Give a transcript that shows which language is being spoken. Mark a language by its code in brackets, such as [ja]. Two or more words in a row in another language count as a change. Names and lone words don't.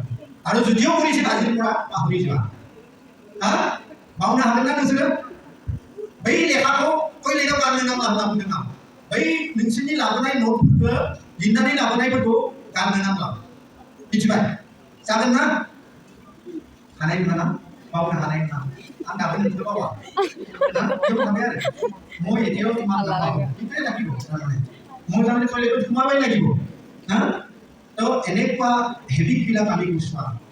[as] আৰু যদিও কৰিছিল আজিৰ পৰা পাহৰি যোৱা। [brx] भावना हागोन ना नोंसोरो? बै लेखाखौ टयलेटाव गारनो नाङा होनना बुंदों आं। बै नोंसोरनि लाबोनाय नटफोरखौ लिरनानै लाबोनायफोरखौ गारनो नाङा। मिथिबाय? जागोन ना? हानाय नङा ना? बावनो हानाय नङा। आं दाबो नोंखौ बावा। ना? बेयाव थाबाय आरो। [as] মই এতিয়াও তোমাক নাপাওঁ। এইটোৱে লাগিব তাৰমানে। মই তাৰমানে টয়লেটত সোমাবই লাগিব। হা? তো এনেকুৱা হেবিটবিলাক আমি গুচোৱা।